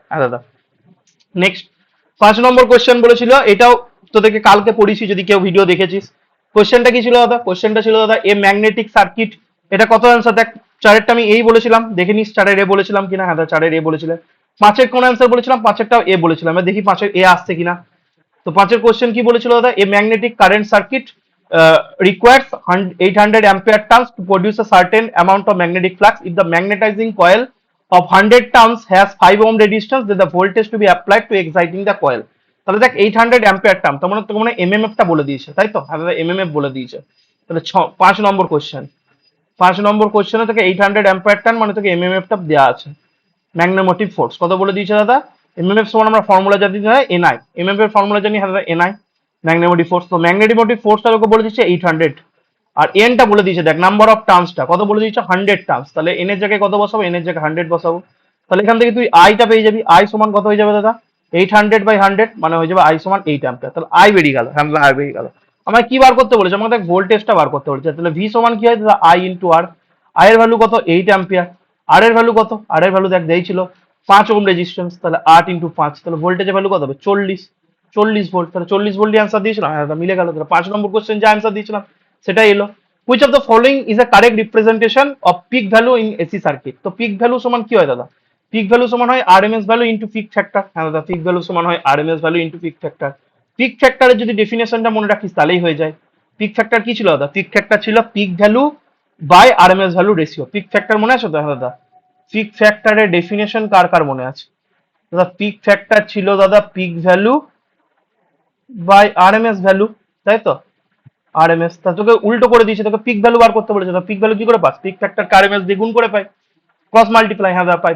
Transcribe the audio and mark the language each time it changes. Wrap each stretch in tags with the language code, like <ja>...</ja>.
<bn>হ্যাঁ দাদা নেক্সট 5 নম্বর কোশ্চেন বলেছিল, এটাও তোদেরকে কালকে পড়িয়েছি যদি কেউ ভিডিও দেখেছিস। কোশ্চেনটা কি ছিল দাদা, কোশ্চেনটা ছিল দাদা এ ম্যাগনেটিক সার্কিট। এটা কত অ্যান্সার দেখ, চারেরটা আমি এই বলেছিলাম, দেখে নিস চারের এ বলেছিলাম কিনা। হ্যাঁ দাদা চারের এ বলেছিলেন। পাঁচের কোন অ্যান্সার বলেছিলাম, পাঁচেরটাও এ বলেছিলাম, এবার দেখি পাঁচের এ আসছে কিনা। তো পাঁচের কোশ্চেন কি বলেছিল দাদা,</bn> <en>A magnetic current circuit requires 800 ampere turns to produce a certain amount of magnetic flux. If the magnetizing coil of 100 turns has 5 ohm resistance, then the voltage to be applied to exciting the coil.</en> <bn>তাহলে দেখ 800 ampere term, তার মানে তোকে মানে MMF টা বলে দিয়েছে, তাই তো? হ্যাঁ এমএমএফ বলে দিয়েছে। তাহলে 5 নম্বর কোশ্চেন, 5 নম্বর কোশ্চেনে তোকে 800 ampere টার্ম মানে তোকে এমএমএফ টা দেওয়া আছে। ম্যাগনেটোমোটিভ ফোর্স কত বলে দিয়েছে দাদা, এমএমএফ সমান আমরা ফর্মুলা জানি এনআই, এমএমএফ এর ফর্মুলা জানি হ্যাঁ দাদা এনআই, ম্যাগনেটোমোটিভ ফোর্স। তো ম্যাগনেটোমোটিভ ফোর্সটা তোকে বলে দিচ্ছে 800, আর এনটা বলে দিয়েছে দেখ নাম্বার অফ টার্মসটা কত বলে দিয়েছে 100 টার্মস, তাহলে এন এর জায়গায় কত বসাবো, এন এর জায়গায় 100 বসাবো। তাহলে এখান থেকে তুই আইটা পেয়ে যাবি, আই সমান কত হয়ে যাবে দাদা 800/100 মানে হয়ে যাবে আই সমান 8 অ্যাম্পিয়ার। তাহলে আই বেরিয়ে গেল, হ্যাঁ আই বেরিয়ে গেল। আমায় কি বার করতে বলেছে, আমাকে দেখ ভোল্টেজটা বার করতে বলেছে। তাহলে ভি সমান কি হয় দাদা আই ইন্টু আর, আই এর ভ্যালু কত 8 অ্যাম্পিয়ার, আর এর ভ্যালু কত, আর এর ভ্যালু দেখ দিয়েছিল 5 ওহম রেজিস্ট্যান্স, তাহলে 8 ইন্টু 5, তাহলে ভোল্টেজের ভ্যালু কত হবে 40 ভোল্ট। তাহলে 40 ভোল্ট দিয়ে অ্যান্সার দিয়েছিলাম, হ্যাঁ মিলে গেল। তাহলে 5 নম্বর কোশ্চেন যা অ্যান্সার দিয়েছিলাম সেটাই এলো।</bn> <en>Which of the following is a correct representation of peak value in AC circuit?</en> <bn>তো peak value সমান কি হয় দাদা, peak value সমান হয় RMS value into peak factor। হ্যাঁ দাদা peak value সমান হয় RMS value into peak factor। peak factor এর যদি ডেফিনেশনটা মনে রাখিস তাহলেই হয়ে যায়। peak factor কি ছিল দাদা, peak factor ছিল peak value by RMS value ratio। peak factor মনে আছে তো, হ্যাঁ দাদা peak factor এর ডেফিনেশন কার কার মনে আছে দাদা, peak factor ছিল দাদা peak value by RMS value, তাই তো? আরএমএস, তা তোকে উল্টো করে দিয়েছে, তোকে পিক ভ্যালু বার করতে বলেছে। তো পিক ভ্যালু কি করে পাস, পিক ফ্যাক্টর আরএমএস দিয়ে গুণ করে পাই, ক্রস মাল্টিপ্লাই, হ্যাঁ পাই।</bn>